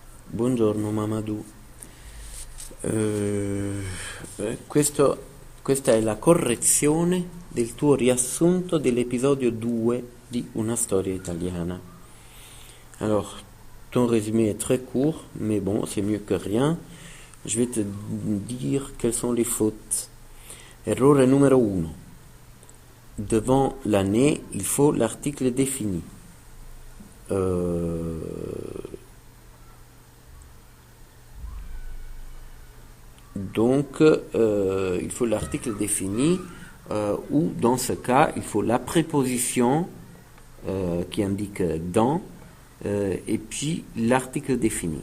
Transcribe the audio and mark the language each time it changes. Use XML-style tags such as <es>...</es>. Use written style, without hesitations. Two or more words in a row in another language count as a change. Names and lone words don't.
<it>Buongiorno Mamadou. Questa è la correzione del tuo riassunto dell'episodio 2 di Una storia italiana.</it> <fr>Alors, ton résumé est très court, mais bon, c'est mieux que rien. Je vais te dire quelles sont les fautes. Errore numéro 1. Devant l'année, il faut l'article défini. Donc, il faut l'article défini, ou dans ce cas, il faut la préposition qui indique dans, et puis l'article défini.</fr>